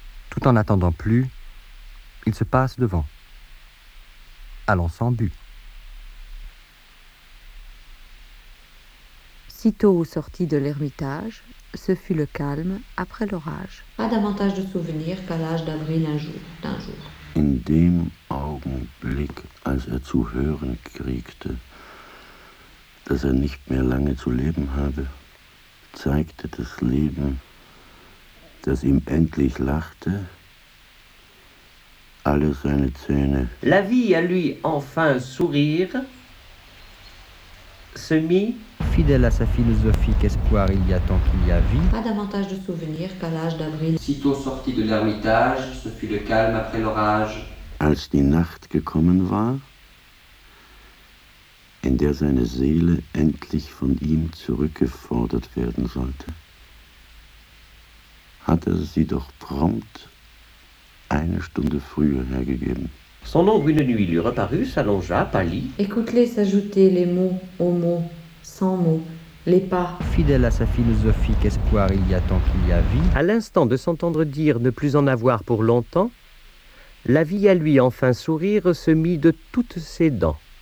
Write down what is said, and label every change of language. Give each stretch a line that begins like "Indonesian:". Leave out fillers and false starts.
French: Tout en attendant plus, il se passe devant. Allons sans but. Sitôt sorti de l'ermitage, ce fut le calme après l'orage. Pas davantage de souvenirs qu'à l'âge d'avril d'un jour.
German: In dem Augenblick, als zu hören kriegte, dass nicht mehr lange zu leben habe, zeigte das Leben, das ihm endlich lachte, alle seine Zähne.
French: La vie à lui enfin sourire se mit. Fidèle à sa philosophique espoir, il y a tant qu'il y a vie. Pas davantage de souvenirs qu'à l'âge d'avril. Sitôt sorti de l'ermitage, ce fut le calme après l'orage.
German: Als die Nacht gekommen war, in der seine Seele endlich von ihm zurückgefordert werden sollte, hat sie doch prompt eine Stunde früher hergegeben.
French: Son ombre une nuit lui reparut, s'allongea, pâlit. Écoute-les s'ajouter les mots aux mots. Sans mots, les pas. Fidèle à sa philosophique espoir, il y a tant qu'il y a vie. À l'instant de s'entendre dire ne plus en avoir pour longtemps, la vie à lui enfin sourire se mit de toutes ses dents.